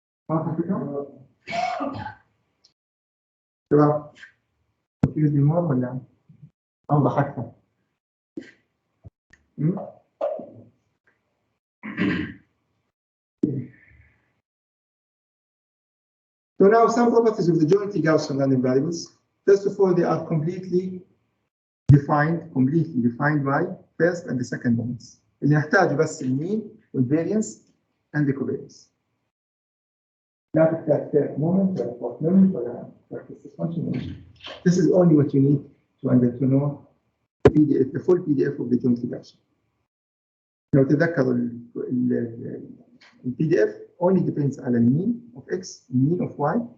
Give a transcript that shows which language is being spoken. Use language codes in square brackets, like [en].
[ar] واضح الفكرة؟ شباب [en] confused more [ar] ولا أوضح أكثر؟ [en] So now some properties of the jointly Gaussian random variables. First of all, they are completely defined by first and the second moments. [ar] اللي نحتاجه بس المين والvariance [en] and the covariance. [ar] لا تحتاج third moment ولا fourth moment ولا function. [en] This is only what you need to know the full PDF of the jointly Gaussian. [ar] لو تذكروا ال [en] PDF only depends on the mean of x, mean of y.